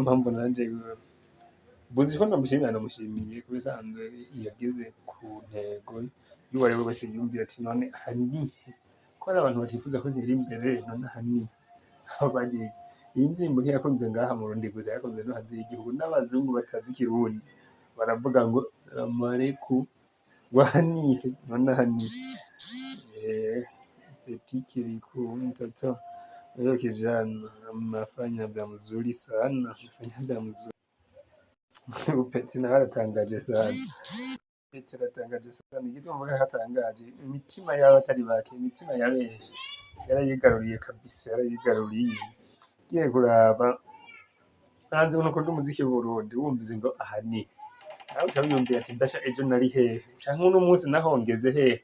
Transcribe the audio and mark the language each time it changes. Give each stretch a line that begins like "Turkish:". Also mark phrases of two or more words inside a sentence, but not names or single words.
Rundi: mpamvu nanje buzi ko ndamushimira, ndamushimiye ku bisanzwe yageze ku ntego y'uwari we wese yumvira ati none aha nihe, ko hari abantu batifuza ko ntera imbere, none aha nihe, aho bari iyi ndirimbo ntiyakunze ngaha mu Burundi gusa, yakunze no hanze y'igihugu, n'abazungu batazi ikirundi baravuga ngo
Arabic: السلام عليكم
Rundi: wahaniye none haniye.
Swahili: Petit kirikou mtoto huyo kijana mnafanya vya mzuri sana, mnafanya vya mzuri.
Rundi: Petit nawe aratangaje sana, Petit aratangaje sana, igituma mvuga hatangaje imitima yabo atari bake, imitima ya benshi yarayigaruriye kabisa, yarayigaruriye. Ugiye kuraba hanze ubona ko umuziki w'Uburundi wumvize ngo ahani nawe uca wiyumvira ati mbasha ejo nari hehe canke uno munsi nahongeze hehe.